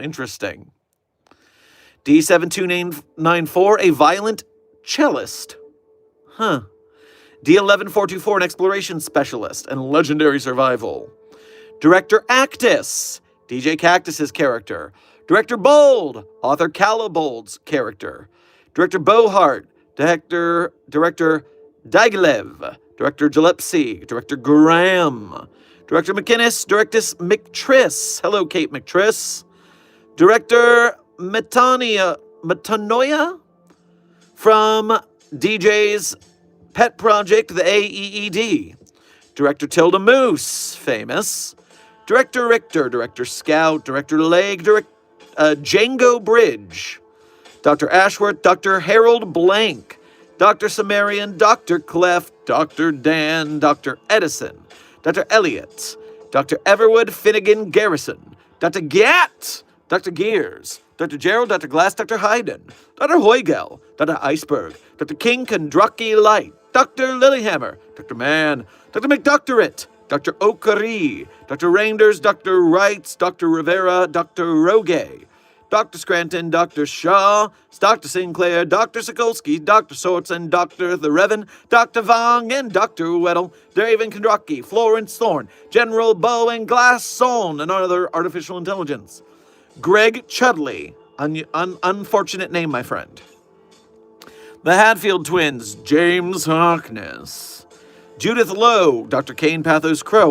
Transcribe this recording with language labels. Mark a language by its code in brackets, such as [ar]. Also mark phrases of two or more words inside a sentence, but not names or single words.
[en] Interesting. D7294, a violent cellist. Huh. D11424, an exploration specialist and legendary survival. Director Actus, DJ Cactus's character. Director Bold, author Calibold's character. Director Bohart, Director Diaghilev, Director Gillespie, Director Graham, Director McInnes, Directus McTriss. Hello, Kate McTriss. Director Metanoia from DJ's pet project, the AEED. Director Tilda Moose, famous. Director Richter, Director Scout, Director Leg, Django Bridge. Dr. Ashworth, Dr. Harold Blank, Dr. Sumerian, Dr. Clef, Dr. Dan, Dr. Edison, Dr. Elliott, Dr. Everwood Finnegan Garrison, Dr. Gat, Dr. Gears, Dr. Gerald, Dr. Glass, Dr. Hayden, Dr. Heugel, Dr. Iceberg, Dr. King Kondraki Light, Dr. Lilyhammer, Dr. Mann, Dr. McDoctorate, Dr. Okari, Dr. Reinders, Dr. Wrights, Dr. Rivera, Dr. Roge, Dr. Scranton, Dr. Shaw, Dr. Sinclair, Dr. Sokolsky, Dr. Sorensen, Dr. The Revan, Dr. Vong, and Dr. Weddle, David Kondraki, Florence Thorne, General Bow and Glasson, and other artificial intelligence. Greg Chudley, unfortunate name, my friend. The Hadfield twins, James Harkness. Judith Lowe, Dr. Kane Pathos Crow.